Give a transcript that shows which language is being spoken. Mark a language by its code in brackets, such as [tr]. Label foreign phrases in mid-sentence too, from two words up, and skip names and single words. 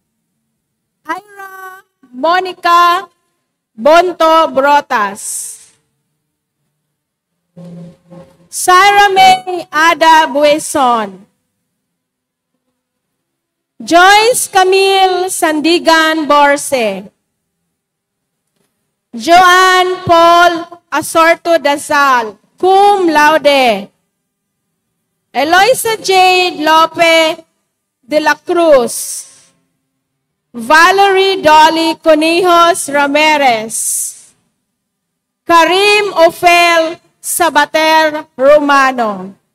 [en] Ira Monica Bonto Brotas. Sarah May Ada Bueson. Joyce Camille Sandigan Borse. Joanne Paul Asorto Dasal, [la] cum laude. [en] Eloisa Jade Lope de la Cruz. Valerie Dolly Conejos Ramirez. Karim Ofel Sabater Romano.